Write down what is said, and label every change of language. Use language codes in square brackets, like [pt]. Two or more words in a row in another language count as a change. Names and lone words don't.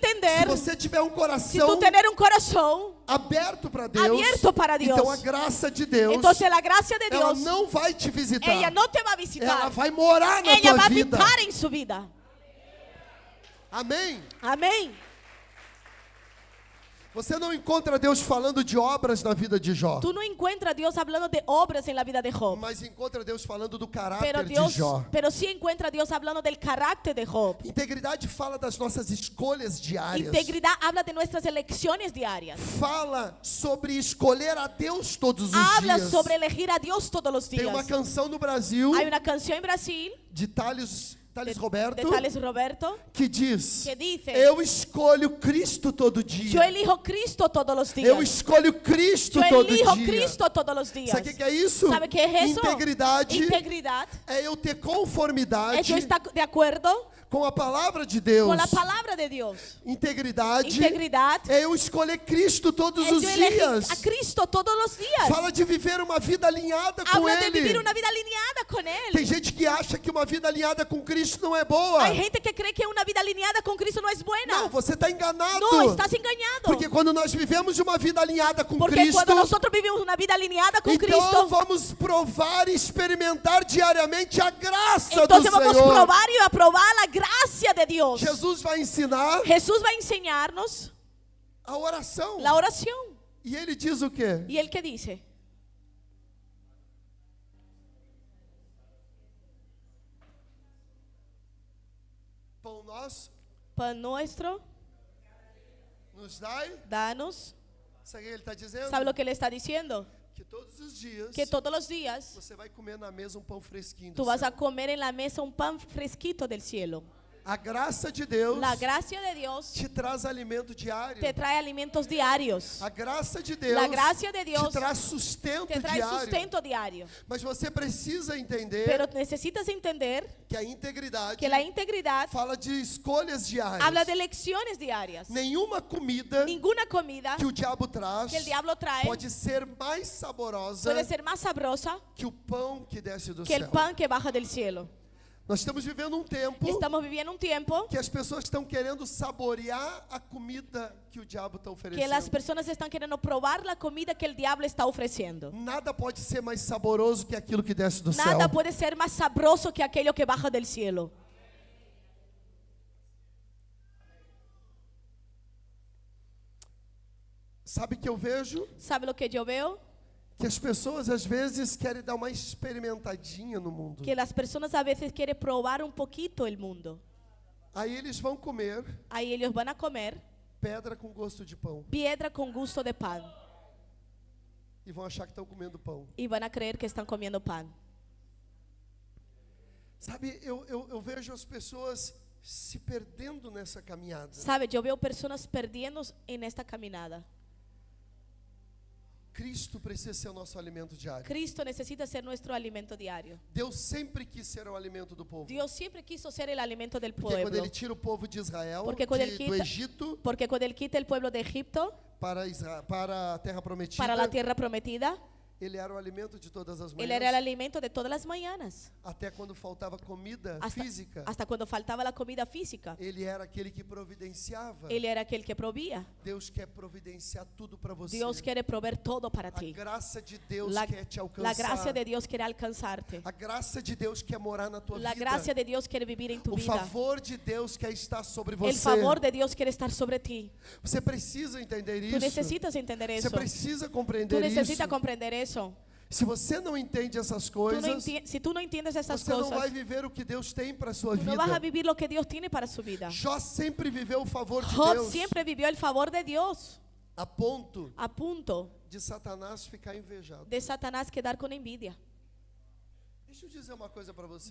[pt] entender. você tiver um [es] Si [pt] coração [es] tú tener un corazón [pt] aberto para Deus, [es] abierto para Dios, [pt] então a graça de Deus, [es] entonces la gracia de [pt] ela [es] Dios, [pt] não vai te visitar. [es] ella no te va a [pt] Ela [es] visitar, [pt] vai morar na [es] ella [pt] tua [es] va a [pt] vida. [es] habitar en su vida. [pt] Amém? [es] Amén. [pt] Você não encontra Deus falando de obras na vida de Jó, [es] Tú no encuentras a Dios hablando de obras en la vida de Job, [pt] mas encontra Deus falando do [es] pero [pt] caráter de [es] Dios, [pt] Jó. [es] pero sí encuentra a Dios hablando del carácter de Job. [pt] Integridade fala das nossas escolhas diárias. [es] Integridad habla de nuestras elecciones diarias. [pt] Fala sobre escolher a Deus todos os [es] Habla [pt] dias. [es] sobre elegir a Dios todos los [pt] Tem uma [es] días. [pt] canção no Brasil [es] Hay una canción en Brasil [pt] de Thales [es] de [pt] Roberto [es] Thales Roberto [pt] que diz: [es] que dice: [pt] eu escolho Cristo todo [es] yo [pt] dia. [es] elijo Cristo todos los [pt] Eu [es] días. [pt] escolho Cristo [es] Yo [pt] todo [es] elijo [pt] dia. [es] Cristo todos los días. [pt] Sabe o que é isso? [es] ¿Sabe qué es eso? [pt] Integridade [es] Integridad [pt] é eu ter [es] es [pt] conformidade [es] yo estar de acuerdo [pt] com a palavra de Deus. [es] con la palabra de Dios. [pt] Integridade [es] Integridad [pt] é eu escolher Cristo todos [es] es [pt] os [es] yo elegir [pt] dias. [es] a Cristo todos los días. [pt] Fala de viver uma vida alinhada com [es] Habla de [pt] Ele. [es] vivir una vida alineada con [pt] Tem [es] Él. [pt] gente que acha que uma vida alinhada com Cristo não é boa. [es] Hay gente que cree que una vida alineada con Cristo no es buena. [pt] Não, você está enganado. [es] No, estás engañado. [pt] Porque quando nós vivemos uma vida alinhada com [es] Porque [pt] Cristo, [es] cuando nosotros vivimos una vida alineada con [pt] então [es] Cristo, [pt] vamos provar e experimentar diariamente a graça [es] entonces [pt] do [es] vamos a [pt] Senhor. [es] probar y a probar la gracia de Dios. [pt] Jesus vai ensinar [es] Jesús va a enseñarnos [pt] a oração. [es] la oración. [pt] E ele diz o quê? [es] ¿Y él qué dice? [pt] Pão nosso [es] Pan nuestro, [pt] nos dai. [es] danos. [pt] Sabe o que ele está dizendo? [es] ¿Sabe lo que él está diciendo? [pt] Que todos os dias [es] Que todos los días [pt] você vai comer na mesa um pão fresquinho do [es] tú vas [pt] céu. [es] a comer en la mesa un pan fresquito del cielo. [pt] A graça de Deus [es] La gracia de Dios [pt] te traz alimento diário. [es] te trae alimentos diarios. [pt] A graça de Deus [es] La gracia de Dios [pt] te traz sustento [es] te trae [pt] diário. [es] sustento diario. [pt] Mas você precisa entender [es] Pero necesitas entender [pt] que a integridade [es] que la integridad [pt] fala de escolhas diárias. [es] habla de elecciones diarias. [pt] Nenhuma comida [es] Ninguna comida [pt] que o diabo traz [es] que el diablo trae [pt] pode ser mais saborosa [es] puede ser más sabrosa [pt] que o pão que desce do [es] que el [pt] céu. [es] pan que baja del cielo. [pt] Nós estamos vivendo um tempo [es] Estamos viviendo un tiempo [pt] que as pessoas estão querendo saborear a comida que o diabo está [es] que las [pt] oferecendo. [es] personas están queriendo probar la comida que el diablo está ofreciendo. [pt] Nada pode ser mais saboroso que aquilo que desce do [es] Nada [pt] céu. [es] puede ser más sabroso que aquello que baja del cielo. [pt] Sabe que eu vejo? [es] ¿Sabe lo que yo veo? [pt] Que as pessoas às vezes querem dar uma experimentadinha no mundo. [es] Que las personas a veces quieren probar un poquito el mundo. [pt] Aí eles vão comer [es] Ahí ellos van a comer [pt] pedra com gosto de pão [es] piedra con gusto de pan [pt] e vão achar que estão comendo pão. [es] y van a creer que están comiendo pan. [pt] Sabe, eu vejo as pessoas se perdendo nessa caminhada. [es] ¿Sabe? Yo veo personas perdiendo en esta caminada. [pt] Cristo precisa ser o nosso alimento diário. [es] Cristo necesita ser nuestro alimento diario. [pt] Deus sempre quis ser o alimento do povo. [es] Dios siempre quiso ser el alimento del [pt] Porque quando [es] pueblo. [pt] ele tira o povo de Israel, Porque quando ele do [es] quita- [pt] Egito, [es] Porque cuando Él quita el pueblo de Egipto [pt] para a terra prometida, [es] para la tierra prometida, [pt] Ele era o alimento de todas as [es] Él era el [pt] manhãs. [es] alimento de todas las mañanas. [pt] Até quando faltava comida física. [es] Hasta cuando faltaba la comida física. [pt] Ele era aquele que providenciava. [es] Él era aquel que proveía. [pt] Deus quer providenciar tudo para você. [es] Dios quiere proveer todo para [pt] A [es] ti. [pt] graça de Deus [es] La, [pt] quer te [es] la [pt] alcançar. [es] gracia de Dios quiere alcanzarte. [pt] A graça de Deus quer morar na tua [es] La [pt] vida. [es] gracia de Dios quiere vivir en tu [pt] O [es] vida. [pt] favor de Deus quer estar sobre você. [es] El favor de Dios quiere estar sobre ti. [pt] Você precisa entender [es] Tú [pt] isso. [es] necesitas entender [pt] Você [es] eso. [pt] precisa [es] Tú [pt] compreender [es] necesitas [pt] isso. [es] comprender eso. [pt] Se você não entende essas coisas, [es] Si tú no entiendes esas [pt] você não vai [es] cosas, [pt] viver o que Deus tem para sua [es] tú no vas a [pt] vida. [es] vivir lo que Dios tiene para su vida. [pt] Jó sempre viveu o favor de [es] Job [pt] Deus [es] siempre vivió el favor de Dios, [pt] a ponto [es] a punto [pt] de Satanás ficar invejado. [es] de Satanás quedar con envidia. [pt] Deixa eu dizer uma coisa para você.